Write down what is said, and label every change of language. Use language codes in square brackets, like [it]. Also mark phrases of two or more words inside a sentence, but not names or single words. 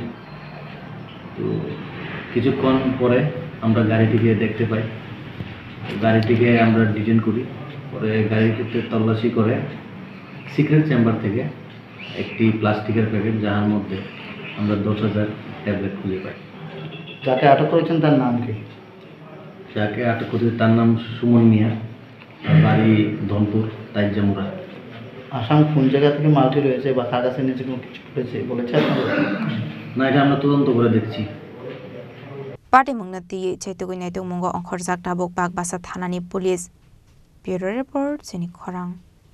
[bn] তো কিছুক্ষণ পরে আমরা গাড়িটিকে দেখতে পাই, গাড়িটিকে আমরা ডিটেইন করি, পরে গাড়িটিতে তল্লাশি করে [en] secret chamber [bn] থেকে একটি প্লাস্টিকের প্যাকেট যার মধ্যে আমরা 10,000 ট্যাবলেট খুঁজে পাই। যাকে আটক করেছেন তার নাম কি? যাকে আটক করেছে তার নাম সুমন মিয়া, বাড়ি ধনপুর তাইজামুরা। আসাম কোন জায়গা থেকে মালটি রয়েছে বা কার কাছে নিচে কোনো কিছু রয়েছে বলেছে আপনারা? না, এটা আমরা তদন্ত করে দেখছি। [trp] Party Mungna Ti Chetuinato Mungo Onkorzak Tabok Bagbasa Thanani [en] Police Bureau Report [trp] Seni Khorang